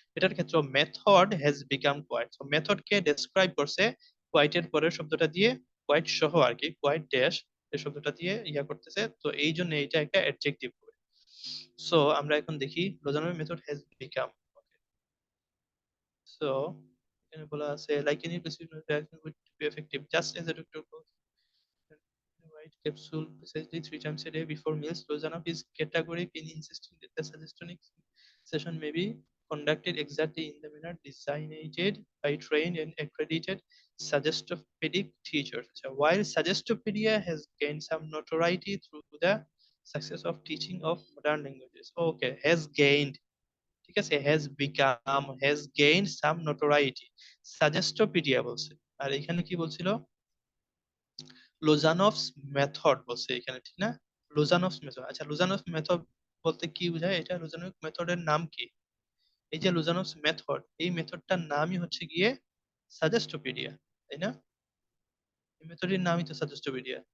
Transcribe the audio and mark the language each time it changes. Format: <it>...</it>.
<bn>এটার ক্ষেত্রে</bn> <en>method has become quite,</en> <bn>তো মেথডকে ডেসক্রাইব করছে কোয়াইটের পরের শব্দটা দিয়ে, কোয়াইট সহ আর কি, কোয়াইট ড্যাশ এই শব্দটা দিয়ে ইয়া করতেছে, তো এই জন্য এটা একটা অ্যাডজেক্টিভ হবে। সো আমরা এখন দেখি লোজানোর</bn> <en>Method has become. So</en> <bn>এখানে বলা আছে</bn> <en>Like any reaction will be effective just as a doctor white capsule precisely 3 times a day before meals. Rosanov is categoric in insisting that the suggestion session may be conducted exactly in the manner designated by trained and accredited suggestopedic teachers. So while suggestopedia has gained some notoriety through the success of teaching of modern languages. Okay, has gained,</en> <bn>ঠিক আছে,</bn> <en>has become, has gained some notoriety,</en> <bn>suggestopedia বলছে, আর এখানে কি বলছিল, লোজানভস method বলছে এখানে, ঠিক না, লোজানভস মেথড। আচ্ছা লোজানভস মেথড বলতে কি বোঝায়, এটা লোজানভ মেথডের নাম কি, এই যে লোজানভস মেথড এই মেথডটার নামই হচ্ছে গিয়ে সাজেস্টোপিডিয়া, তাই না, এই মেথডের নামই তো সাজেস্টোপিডিয়া।</bn>